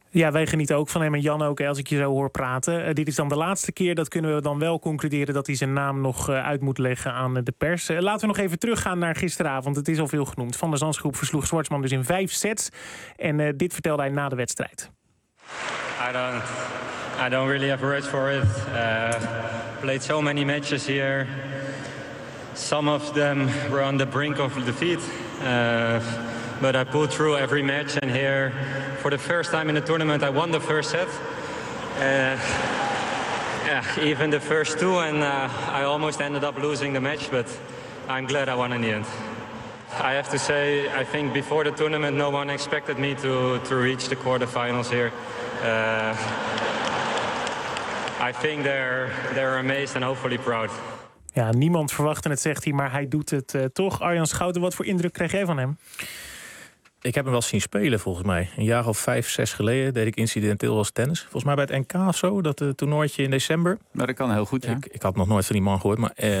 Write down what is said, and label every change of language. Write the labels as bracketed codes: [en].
[nl] Ja, wij genieten ook van hem en Jan ook, als ik je zo hoor praten. Dit is dan de laatste keer, dat kunnen we dan wel concluderen, dat hij zijn naam nog uit moet leggen aan de pers. Laten we nog even teruggaan naar gisteravond. Het is al veel genoemd. Van der Zandschulp versloeg Schwartzman dus in 5 sets. En dit vertelde hij na de wedstrijd. [en] I don't really have words for it. Played so many matches here. Some of them were on the brink of defeat. But I pulled through every match and here, for the first time in the tournament, I won the first set. Even the first two, and I almost ended up losing the match, but I'm glad I won in the end. I have to say, I think before the tournament, no one expected me to reach the quarterfinals here. I think they're amazed and hopefully proud. [nl] Ja, niemand verwachtte het, zegt hij, maar hij doet het toch. Arjan Schouten, wat voor indruk kreeg jij van hem? Ik heb hem wel zien spelen, volgens mij. Een jaar of 5, 6 geleden deed ik incidenteel als tennis. Volgens mij bij het NK of zo, dat toernooitje in december. Maar dat kan heel goed, ja. Ik had nog nooit van die man gehoord, maar